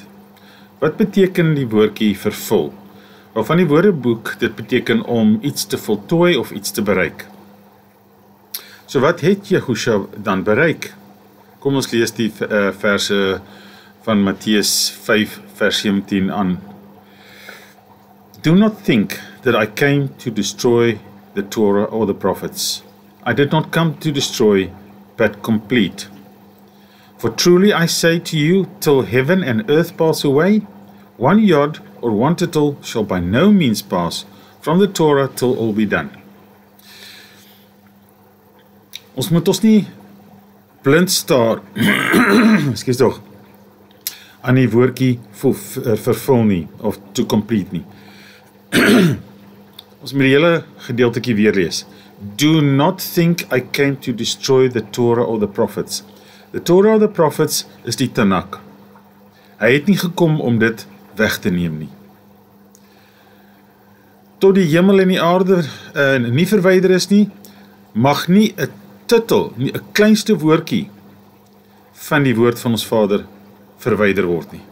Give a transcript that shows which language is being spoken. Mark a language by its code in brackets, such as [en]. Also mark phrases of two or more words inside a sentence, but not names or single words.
[af] Wat beteken die woordjie vervul? Wel, van die Woordeboek, dit beteken om iets te voltooi of iets te bereik. So wat het Jehosha dan bereik? Kom ons lees die verse van Matteus 5 vers 17 aan. [en] Do not think that I came to destroy the Torah or the prophets. I did not come to destroy, but complete. For truly I say to you, till heaven and earth pass away, one yod or one tittle shall by no means pass from the Torah till all be done. [af] Ons moet ons nie blind staar ekskuus tog aan die woordjie vervul nie of [en] to complete [af] nie. Ons moet die hele gedeeltetjie weer lees. [en] Do not think I came to destroy the Torah or the prophets. The Torah or the prophets [af] is die Tanakh. Hy het nie gekom om dit weg te neem nie. Tot die hemel en die aarde nie verwyder is nie, mag nie 'n titel, nie 'n kleinste woordjie van die woord van ons Vader verwyder word nie.